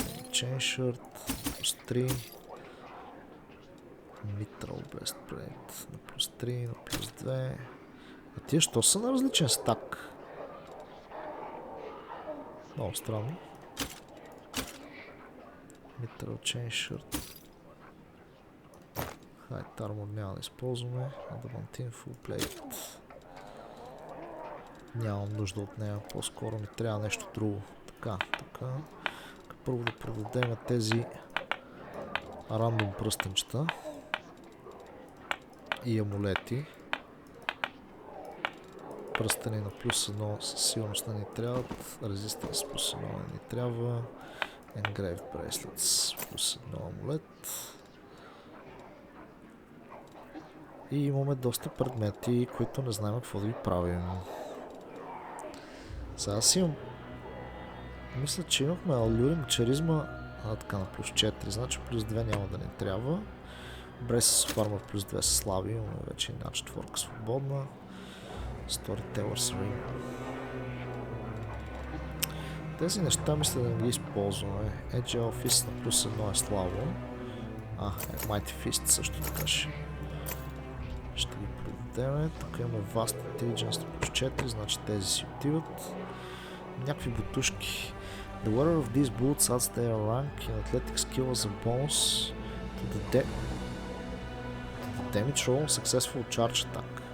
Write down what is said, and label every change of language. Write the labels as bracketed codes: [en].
[en] Chain Shirt плюс 3. [bg] Mitral Breastplate на плюс 3, на плюс 2. А тия що са на различен стак? Много странно. [en] Mitral Chain Shirt. [bg] Height Armor няма да използваме. [en] Adamantine Full Plate. [bg] Нямам нужда от нея. По-скоро ми трябва нещо друго. Така. Първо да продадем тези рандом пръстенчета и амулети. Пръстени на плюс 1 със сигурност не ни трябват. Резистанс плюс 1 не ни трябва. [en] Engraved Bracelets плюс 1 амулет. [bg] И имаме доста предмети, които не знаем какво да ги правим. Сега си имам... Мисля, че имахме алюринг, чаризма, така на плюс 4, значи плюс 2 няма да ни трябва. Braces of Armor плюс 2 са слаби, имаме вече една четворка свободна. [en] Storyteller's Ring. [bg] Тези неща мисля да не ги използваме. Agile Fist на плюс 1 е слабо. Mighty Fist също така ще ги продадем. Тук имаме Vast Intelligence на плюс 4, значи тези си отиват. Някакви бутушки. [en] The wearer of these boots adds their rank in athletic skill as a bonus to the damage roll successful charge attack.